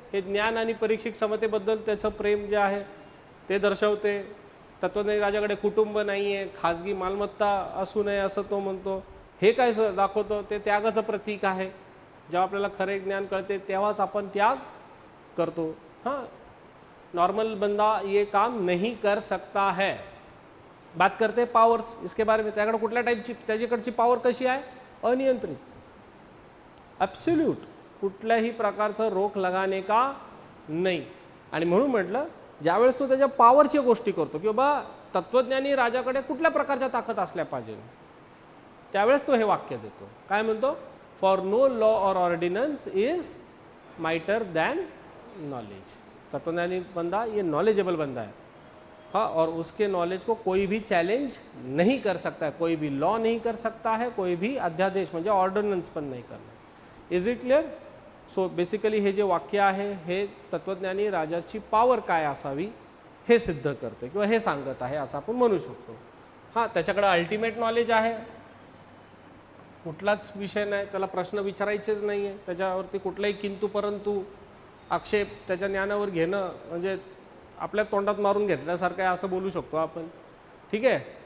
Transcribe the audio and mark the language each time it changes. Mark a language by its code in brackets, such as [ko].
[mr] हे ज्ञान आणि परीक्षित क्षमतेबद्दल त्याचं प्रेम जे आहे ते दर्शवते. तत्वज्ञानी राजाकडे कुटुंब नाही आहे, खाजगी मालमत्ता असू नये असं तो म्हणतो. हे काय दाखवतो? ते त्यागाचं प्रतीक आहे. जेव्हा आपल्याला खरे ज्ञान कळते तेव्हाच आपण त्याग करतो. [hi] हां, नॉर्मल बंदा ये काम नहीं कर सकता है. बात करते पावर्स इसके बारे में. [mr] त्याकडे कुठल्या टाईपची त्याच्याकडची पॉवर कशी आहे? अनियंत्रित, ॲब्सोल्यूट, कुठल्याही प्रकारचं रोख लगाने का नाही. आणि म्हणून म्हटलं ज्यावेळेस तो त्याच्या पॉवरची गोष्टी करतो की बाबा तत्वज्ञानी राजाकडे कुठल्या प्रकारच्या ताकद असल्या पाहिजे, त्यावेळेस तो हे वाक्य देतो. काय म्हणतो? [en] For no law or ordinance is mightier than knowledge. [hi] तत्वज्ञानी बंदा ये नॉलेजेबल बंदा है. हाँ, और उसके नॉलेज को कोई भी चैलेंज नहीं कर सकता है, कोई भी लॉ नहीं कर सकता है, कोई भी अध्यादेश [mr] म्हणजे ऑर्डिनन्स पण नाही करणार. [en] Is it clear? [mr] So basically हे जे वाक्य आहे हे तत्वज्ञानी राजाची पॉवर काय असावी हे सिद्ध करते किंवा हे सांगत आहे असं आपण म्हणू शकतो. हां, त्याच्याकडे अल्टिमेट नॉलेज आहे, कुठलाच विषय नाही, त्याला प्रश्न विचारायचेच नाही आहे, त्याच्यावरती कुठलाही किंतु परंतु आक्षेप त्याच्या ज्ञानावर घेणं म्हणजे आपल्या तोंडात मारून घेतल्यासारखं आहे असं बोलू शकतो आपण. ठीक आहे.